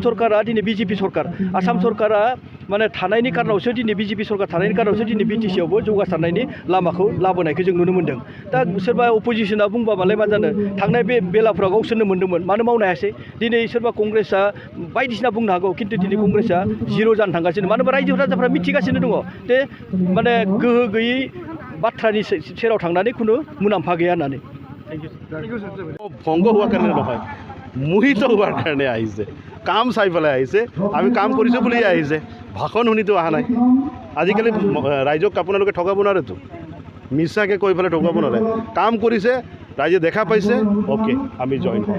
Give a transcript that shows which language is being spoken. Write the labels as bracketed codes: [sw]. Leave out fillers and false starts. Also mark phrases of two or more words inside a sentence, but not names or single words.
[brx] सरकारा दिनै बिजेपि सरकार आसाम सरकारा माने थानायनि कारनावसो दिनै बिजेपि सरकार थानायनि कारनावसो दिनै बिटिसिआवबो जौगासारनायनि लामाखौ लाबोनायखौ जों नुनो मोन्दों दा सोरबा अपोजिसना बुंबा मालाय मा जानो थांनाय बे बेलाफ्राव गावसोरनो मोन्दोंमोन मानो मावनो हायासै दिनै सोरबा कंग्रेसआ बायदिसिना बुंनो हागौ खिन्थु दिनै कंग्रेसआ 0 जानो थांगासिनो मानो होनबा रायजो राजाफ्रा मिथिगासिनो दङ जे माने गोहो गैयै बाथ्रानि सेराव थांनानै खुनु मुलाम्फा गैया होननानै [as] ভংগ হোৱাৰ কাৰণে নহয় মোহিত হোৱাৰ কাৰণে আহিছে কাম চাই পেলাই আহিছে আমি কাম কৰিছোঁ বুলিয়ে আহিছে ভাষণ শুনিতো অহা নাই আজিকালি ৰাইজক আপোনালোকে ঠগাব নোৱাৰেতো মিছাকৈ কৈ পেলাই ঠগাব নোৱাৰে কাম কৰিছে ৰাইজে দেখা পাইছে ওকে আমি জইন হওঁ